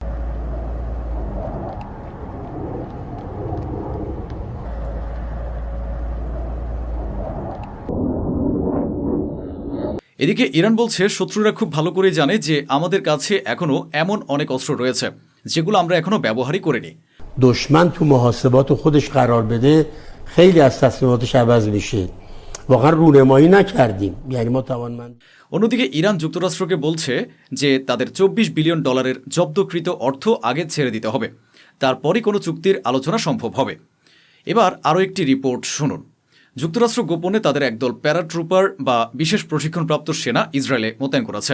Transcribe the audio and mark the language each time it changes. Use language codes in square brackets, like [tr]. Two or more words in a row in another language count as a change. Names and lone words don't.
[bn] এদিকে ইরান বলছে, শত্রুরা খুব ভালো করে জানে যে আমাদের কাছে এখনও এমন অনেক অস্ত্র রয়েছে যেগুলো আমরা এখনও ব্যবহারই করিনি। [fa] دشمن تو محاسبات خودش قرار بده خیلی از تصمیماتش عوض میشه. واقعا رونمایی نکردیم. یعنی ما توانمند [bn] অন্যদিকে ইরান যুক্তরাষ্ট্রকে বলছে যে তাদের $24 বিলিয়ন জব্দকৃত অর্থ আগে ছেড়ে দিতে হবে, তারপরই কোনো চুক্তির আলোচনা সম্ভব হবে। এবার আরও একটি রিপোর্ট শুনুন। যুক্তরাষ্ট্র গোপনে তাদের একদল প্যারাট্রুপার বা বিশেষ প্রশিক্ষণপ্রাপ্ত সেনা ইসরায়েলে মোতায়েন করেছে।